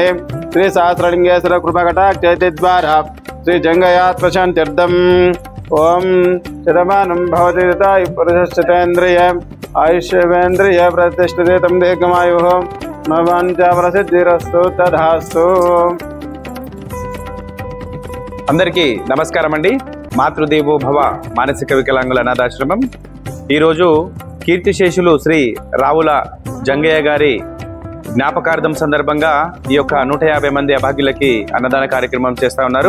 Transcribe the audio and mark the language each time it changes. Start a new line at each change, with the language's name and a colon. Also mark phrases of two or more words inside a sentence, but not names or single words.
Sanskrit: श्री सहस्रलिंगेश्वर कृपाकटाक्षेति द्वारा श्री जंगयात्मशान्त्यर्थम् ओम शतमानं भवति तथायु पुरुषश्चतेन्द्रिय आयुष्येवेन्द्रिय प्रतिष्ठते तं दीर्घमायुः मम वाञ्छाफलसिद्धिरस्तु तथास्तु।
Telugu: అందరికీ నమస్కారం అండి। మాతృదేవో భవ మానసిక వికలాంగుల అనాథాశ్రమం ఈరోజు కీర్తిశేషులు శ్రీ రావుల జంగయ్య గారి జ్ఞాపకార్థం సందర్భంగా ఈ యొక్క 150 మంది అభాగ్యులకి అన్నదాన కార్యక్రమం చేస్తూ ఉన్నారు।